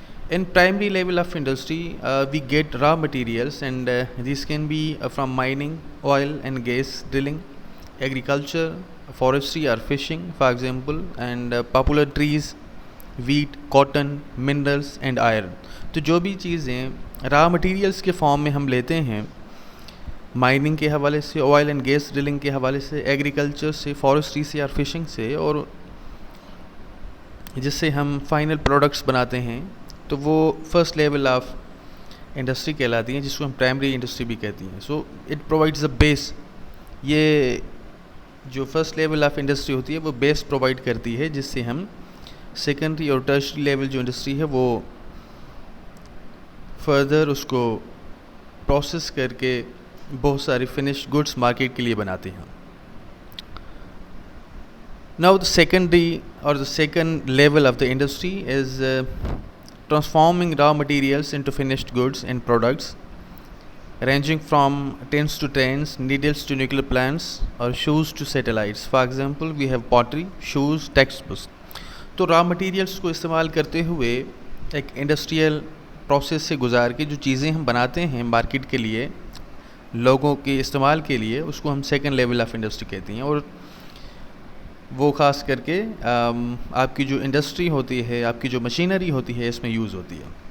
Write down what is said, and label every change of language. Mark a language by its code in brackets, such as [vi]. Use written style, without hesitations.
[en] In primary level of industry, we get raw materials, and these can be from mining, oil and gas drilling, agriculture, forestry or fishing, for example, and popular trees, wheat, cotton, minerals and iron. [ur] تو جو بھی چیزیں raw materials کے form میں ہم لیتے ہیں، mining کے حوالے سے، آئل اینڈ گیس ڈرلنگ کے حوالے سے، ایگریکلچر سے، فارسٹری سے اور فشنگ سے، اور جس سے ہم فائنل پروڈکٹس بناتے ہیں، تو وہ فرسٹ لیول آف انڈسٹری کہلاتی ہیں، جس کو ہم پرائمری انڈسٹری بھی کہتی ہیں. [en] So it provides a base. [ur] یہ جو فرسٹ لیول آف انڈسٹری ہوتی ہے وہ بیس پرووائڈ کرتی ہے، جس سے ہم سیکنڈری اور ٹرشری لیول جو انڈسٹری ہے وہ فردر اس کو پروسیس کر کے بہت ساری فنشڈ گڈس مارکیٹ کے لیے بناتے ہیں. [en] Now the secondary or the second level of the industry is transforming raw materials into finished goods and products, ranging from tins to trains, needles to nuclear plants, or shoes to satellites. For example, we have pottery, shoes, textbooks. [ur] تو raw materials کو استعمال کرتے ہوئے ایک industrial process سے گزار کے جو چیزیں ہم بناتے ہیں مارکیٹ کے لیے، لوگوں کے استعمال کے لیے، اس کو ہم سیکنڈ لیول آف انڈسٹری کہتے ہیں. اور وہ خاص کر کے آپ کی جو انڈسٹری ہوتی ہے، آپ کی جو مشینری ہوتی ہے، اس میں یوز ہوتی ہے.